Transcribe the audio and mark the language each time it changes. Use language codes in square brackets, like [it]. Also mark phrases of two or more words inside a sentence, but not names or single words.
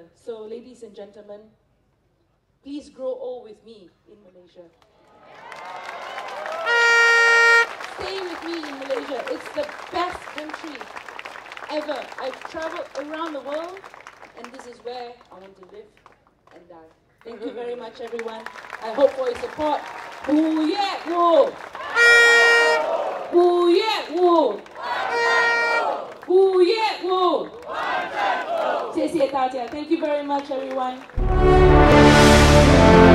[en] So, ladies and gentlemen, please grow old with me in Malaysia. stay with me in Malaysia. It's the best country ever. I've traveled around the world, and this is where I want to live and die. Thank you very much, everyone. I hope for your support. Wu Yet Wu! Wu Yet Wu! Wu Yet Wu! [zh] 谢谢大家. [en] Thank you very much, everyone.